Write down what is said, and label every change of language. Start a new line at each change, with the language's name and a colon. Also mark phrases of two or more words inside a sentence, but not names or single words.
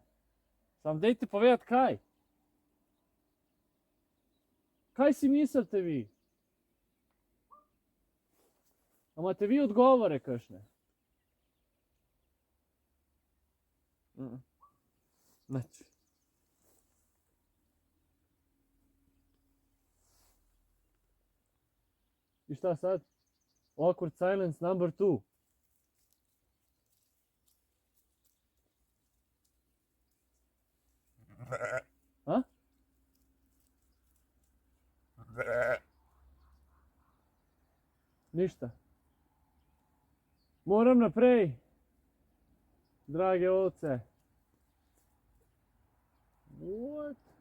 Slovenian: Sam dajte povedati kaj. Kaj si mislite vi? A imate vi odgovore kakšne? Nič.
Serbian: I šta sad?
English: Awkward silence number 2.
Slovenian: A?
Serbian: Ništa.
Slovenian: Moram naprej, drage ovce.
English: What?